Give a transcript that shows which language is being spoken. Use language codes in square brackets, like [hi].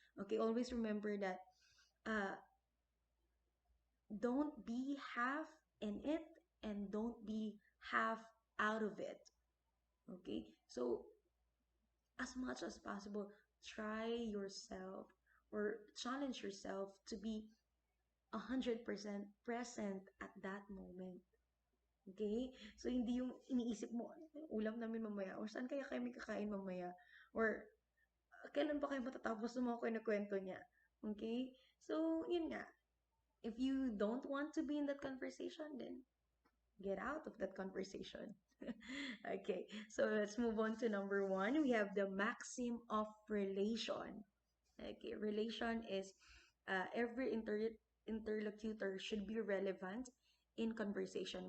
[en] Okay, always remember that uh, don't be half in it and don't be half out of it. Okay, so as much as possible, try yourself or challenge yourself to be 100% present at that moment. Okay? [tl] So, hindi yung iniisip mo, ulam namin mamaya, or saan kaya kami kakain mamaya, or kailan ba kayo matatapos ng mga kwento niya. Okay? So, yun nga. [en] If you don't want to be in that conversation, then get out of that conversation. Okay, so let's move on to number one. We have the maxim of relation. Okay, relation is every interlocutor should be relevant in conversation.